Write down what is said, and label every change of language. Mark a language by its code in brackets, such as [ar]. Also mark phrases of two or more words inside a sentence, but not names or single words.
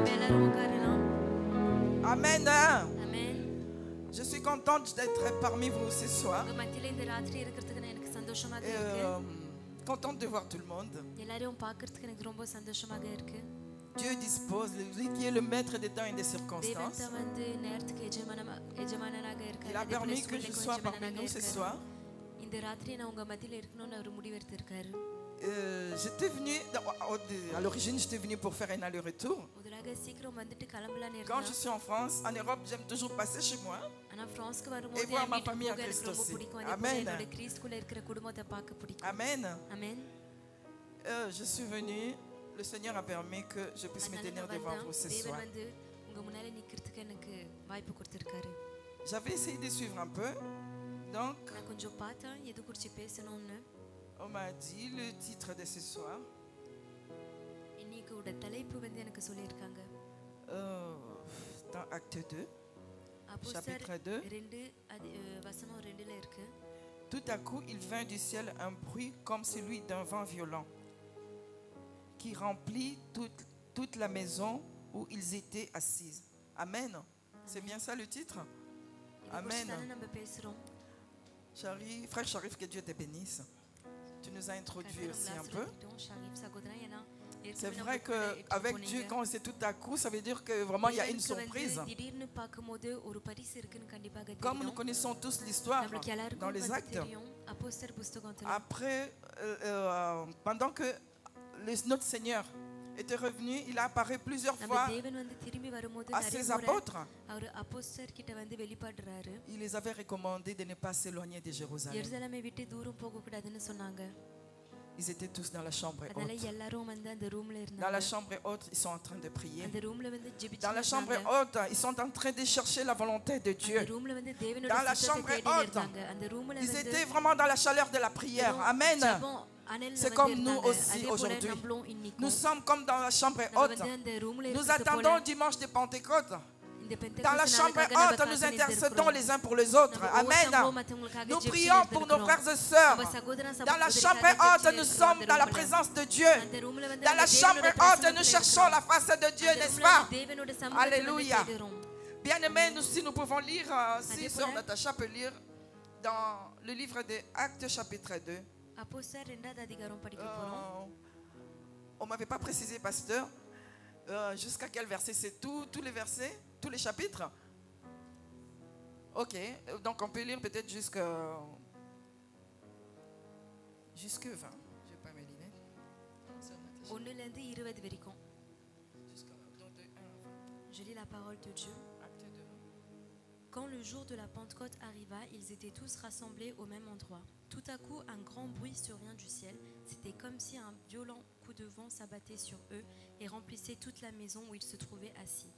[fr] Amen. Je suis contente d'être parmi vous ce soir. Contente de voir tout le monde. Dieu dispose, lui qui est le maître des temps et des [ta] தேவன் [fr] circonstances. [ta] தான் வந்து நேரத்துக்கு எஜமானனாக இருக்காரு. [fr] Il a [ta] அதே போல [fr] permis que [ta] சூழ்நிலைக்கும் [fr] je sois parmi [ta] எஜமானனாக [fr] nous ce [ta] இருக்காரு. [fr] soir. [ta] இந்த ராத்திரி நான் உங்க மத்தியில இருக்கணும்னு அவர் முடிவெடுத்திருக்காரு. [fr] J'étais venu, à l'origine, j'étais venu pour faire un aller-retour. [ta] முதலாக சீக்கிரம் வந்துட்டு கிளம்பலான்னு [fr] Quand je [ta] இருந்தேன். [fr] suis en France, en Europe, j'aime toujours passer chez moi. [ta] ஆனா பிரான்ஸ்க்கு [fr] Et [ta] வரும்போது [fr] voir [ta] என் [fr] ma [ta] வீட்டுக்கு [fr] famille en [ta] போக எனக்கு [fr] Christ [ta] ரொம்ப [fr] aussi. [ta] பிடிக்கும். அதே போல [fr] Amen. [ta] என்னோட கிறிஸ்துக்குள்ள இருக்கிற குடும்பத்தை பார்க்க பிடிக்கும். Amen. ஆமென். [fr] Je suis venu, le Seigneur a permis que je puisse me [ta] அதனால [fr] tenir [ta] நான் [fr] devant [ta] வந்தேன். [fr] vous ce [ta] தேவன் [fr] soir. [ta] வந்து உங்க முன்னால நிக்கிறதுக்கு எனக்கு வாய்ப்பு கொடுத்திருக்காரு. [fr] J'avais essayé de suivre un peu. Donc, [ta] நான் கொஞ்சம் பார்த்தேன் எது குறித்து பேசணும்னு. [fr] on m'a dit le titre de ce soir. [ta] இன்னைக்கு தலைப்பு வந்து எனக்கு சொல்லியிருக்காங்க. [fr] Dans Acte 2, [ta] அப்போஸ்தலர் [fr] chapitre 2. [ta] 2 வசனம் 2ல இருக்கு. [fr] Tout à coup, il vint du ciel un bruit comme celui d'un vent violent qui remplit toute la maison où ils étaient assis. Amen. C'est bien ça le titre? [ta] இதை குறித்து Amen. தானே நம்ம பேசுறோம். [fr] Frère Sharif, que Dieu te bénisse. Tu nous as introduit [ta] கர்த்தர் [fr] aussi [ta] உங்களை [fr] un peu. [ta] ஆசீர்வதிக்கட்டும். ஷரீப் சகோதரன், ஏன்னா [fr] C'est [ta] ஏற்கனவே [fr] vrai [ta] நம்ம கூட எடுத்துட்டு [fr] qu'avec [ta] போனீங்க. [fr] Dieu, quand c'est tout à coup, ça veut dire que vraiment il y a une [ta] தேவனுக்கு வந்து [fr] surprise. [ta] திடீர்னு பார்க்கும்போது ஒரு பரிசு இருக்குன்னு கண்டிப்பாக [fr] Comme nous [ta] தெரியும். [fr] connaissons tous l'histoire [ta] நம்மளுக்கு [fr] dans [ta] எல்லாருக்கும் [fr] les [ta] வந்து [fr] actes, [ta] தெரியும். அப்போஸ்தலர் புஸ்தகத்துல [fr] après, pendant que notre Seigneur était revenu, il a apparu plusieurs [ta] நம்ம [fr] fois [ta] தேவன் வந்து திரும்பி வரும்போது [fr] à [ta] நிறைய [fr] ses [ta] முறை [fr] apôtres. [ta] அவர் அப்போஸ்தலர் கிட்ட வந்து வெளிப்படுறாரு. [fr] Il les avait recommandé de ne pas s'éloigner de Jérusalem. [ta] எருசலேமை விட்டு தூரம் போக கூடாதுன்னு சொன்னாங்க. [fr] Ils étaient tous dans la chambre [ta] அதனால [fr] haute. [ta] எல்லாரும் வந்து அந்த ரூம்ல [fr] Dans [ta] இருந்தாங்க. [fr] la chambre haute, ils sont en train de prier. [ta] அந்த ரூம்ல வந்து [fr] Dans la chambre [ta] ஜெபிச்சிட்டு [fr] haute, ils sont en train de chercher la volonté de [ta] அந்த [fr] Dieu. [ta] ரூம்ல வந்து தேவனோட [fr] Dans la [ta] சித்தத்தை [fr] chambre [ta] தேடி [fr] haute, [ta] இருந்தாங்க. அந்த ரூம்ல [fr] Ils [ta] வந்து [fr] étaient vraiment dans la chaleur de la prière. Amen. [ta] ஜெபம் அனல்ல [fr] C'est [ta] வந்து [fr] comme nous [ta] இருந்தாங்க. [fr] aussi [ta] அதே போல [fr] aujourd'hui. [ta] நம்மளும் இன்னைக்கும் [fr] Nous sommes comme dans la chambre [ta] நம்ம [fr] haute. [ta] வந்து அந்த ரூம்ல [fr] Nous [ta] இருக்கிறது போல [fr] attendons dimanche de Pentecôte. [ta] இந்த [fr] Dans la [ta] பெந்தெகோஸ்து [fr] chambre [ta] நாளுக்காக நம்ம [fr] haute, nous [ta] காத்து [fr] intercédons [ta] நிற்கிறோம். [fr] les uns pour les autres. [ta] நம்ம Amen. ஒவ்வொருத்தவங்களும் மத்தவங்களுக்காக [fr] Nous [ta] ஜெபிச்சு [fr] prions pour nos [ta] இருக்கிறோம். [fr] frères et sœurs. [ta] நம்ம சகோதர [fr] Dans la [ta] சகோதரிகளுக்காக [fr] chambre haute, [ta] ஜெபிச்சு [fr] nous [ta] இருக்கிறோம் [fr] sommes [ta] அந்த [fr] dans la [ta] ரூம்ல. [fr] présence de Dieu. [ta] அந்த ரூம்ல வந்து [fr] Dans [ta] அந்த [fr] la chambre [ta] தேவனோட [fr] haute, nous [ta] பிரசன்னத்துல [fr] cherchons [ta] இருக்கிறோம். [fr] la face de Dieu, [ta] அந்த [fr] n'est-ce [ta] ரூம்ல [fr] pas? [ta] அந்த தேவனோட சமூகத்தை வந்து [fr] Alléluia. [ta] தேடுறோம். [fr] Bien-aimés, nous, si nous pouvons lire, si Adé Sœur Paul. Natacha peut lire dans le livre des Actes, chapitre 2. [ta] அப்போஸ்தலர் 2வது அதிகாரம் படிக்க போறோம். [fr] On ne m'avait pas précisé, pasteur, jusqu'à quel verset? C'est tous les versets, tous les chapitres? Ok, donc on peut lire peut-être jusque 20. Je n'ai pas mes lunettes. Sœur Natacha. [ta] 1ல இருந்து 20 வரைக்கும். [fr] Donc de 1 à 20. Je lis la parole de Dieu. Acte 2. Quand le jour de la Pentecôte arriva, ils étaient tous rassemblés au même endroit. Tout à coup, un grand bruit survint du ciel. C'était comme si un violent coup de vent s'abattait sur eux et remplissait toute la maison où ils se trouvaient assis.